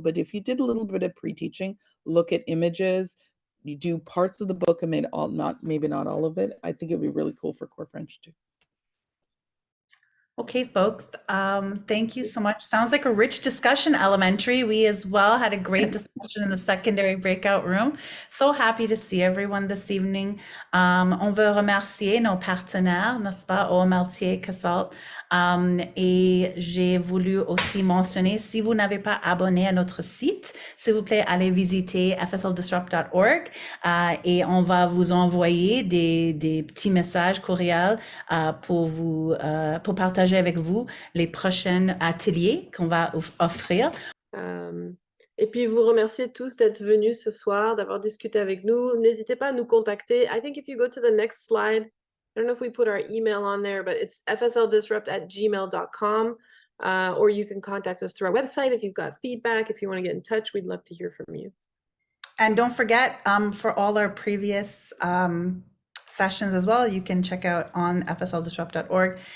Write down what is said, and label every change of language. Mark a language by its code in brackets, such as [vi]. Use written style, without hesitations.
[en] But if you did a little bit of pre-teaching, look at images, you do parts of the book and maybe not all of it, I think it would be really cool for core French too. Okay, folks, thank you so much. Sounds like a rich discussion, elementary. We as well had a great discussion in the secondary breakout room. So happy to see everyone this evening. [fr] On veut remercier nos partenaires, n'est-ce pas, au Meltier Casalt. Et j'ai voulu aussi mentionner, si vous n'avez pas abonné à notre site, s'il vous plaît, allez visiter fsldisrupt.org et on va vous envoyer des petits messages courriels pour partager avec vous les prochains ateliers qu'on va offrir. Et puis vous remercier tous d'être venus ce soir, d'avoir discuté avec nous. N'hésitez pas à nous contacter. [en] I think if you go to the next slide, I don't know if we put our email on there, but it's fsldisrupt@gmail.com, or you can contact us through our website if you've got feedback. If you want to get in touch, we'd love to hear from you. And don't forget, for all our previous sessions as well, you can check out on fsldisrupt.org.